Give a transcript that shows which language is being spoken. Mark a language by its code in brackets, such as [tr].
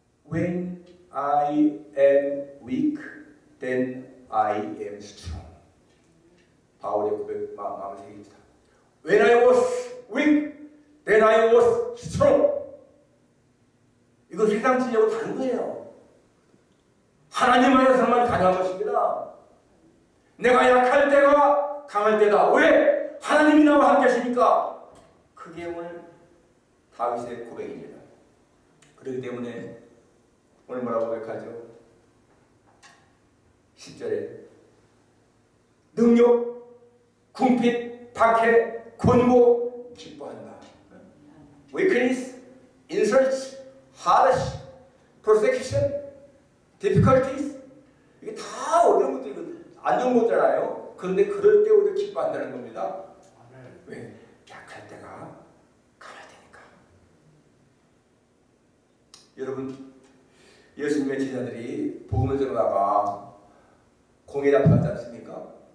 [en] When I am weak, then I am strong. [ko] 바울의 고백 마음을 새깁니다. [en] When I was weak, then I was strong. [ko] 이거 세상 진리하고 다른 거예요. 하나님 안에서만 가능한 것입니다. 내가 약할 때가 강할 때다. 왜? 하나님이 나와 함께 하시니까. 그게 오늘 다윗의 고백입니다. 그렇기 때문에 오늘 뭐라고 고백하죠? 10절에 능력, 궁핍, 박해, 권고, 기뻐한다. [en] Weakness, insults, hardship, persecution, difficulties, [ko] 이게 다 어려운 것들이거든요. 안 좋은 거잖아요. 그런데 그럴 때 오히려 기뻐한다는 겁니다. 왜? 약할 때가 강할 때니까. 여러분, 예수님의 제자들이 복음을 전하다가 공회에 앞서지 않습니까?